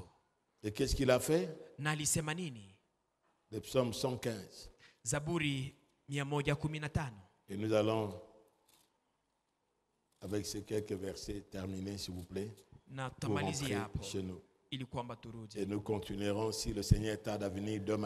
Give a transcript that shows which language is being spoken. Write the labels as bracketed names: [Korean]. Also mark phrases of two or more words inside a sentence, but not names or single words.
[French] Et qu'est-ce qu'il a fait? [Swahili] na alisema nini? [French] Le psaume 115. [Swahili] Zaburi 115. [French] Et nous allons, avec ces quelques versets, terminer, s'il vous plaît, [Swahili] Na [French] pour rentrer [Swahili] tutamalizia hapo [French] chez nous. [Swahili] ili kwamba turudi. [French] Et nous continuerons si le Seigneur tarde à venir demain.